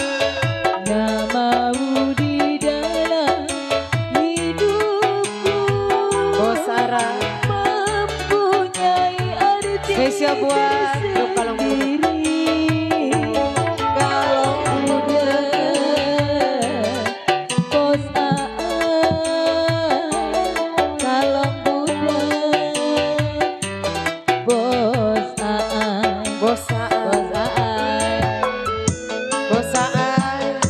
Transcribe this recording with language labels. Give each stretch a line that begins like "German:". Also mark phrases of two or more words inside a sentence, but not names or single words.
Indonesian: Namamu di dalam hidupku. Bos Ara. Mempunyai arti Spesial buat grup Kalong Muda. tersendiri. Kalong Muda, Bos Aai. Kalong Muda, Bos Aai. Bos Aai. Bos Aai.